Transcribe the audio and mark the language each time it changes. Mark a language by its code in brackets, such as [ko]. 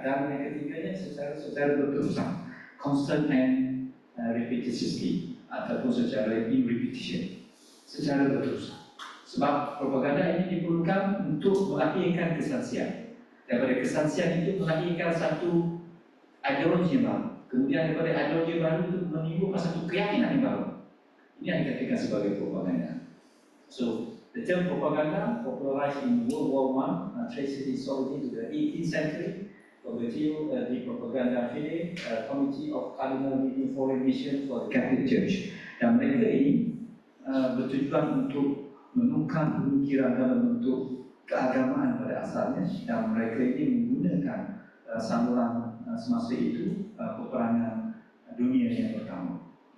[ms] Dan yang ketiganya secara berterusan, [en] constant and repetitively, [ms] ataupun secara [en] in repetition, [ms] secara berterusan. Sebab propaganda ini diperlukan untuk melahirkan kesaksian. Daripada kesaksian itu melahirkan satu ideologi yang baru. Kemudian daripada ideologi baru itu menimbulkan satu keyakinan yang baru. Ini yang dikatakan sebagai propaganda. [en] So, the term propaganda popularized in World War I, traces its origin to the 18th century. Overview the Propaganda Fide, Committee of Cardinal Leading Foreign Mission for the Catholic Church. [ms] Dan mereka ini bertujuan untuk menukar pemikiran dalam bentuk keagamaan pada asalnya, dan mereka ini menggunakan saluran semasa itu peperangan dunia yang pertama.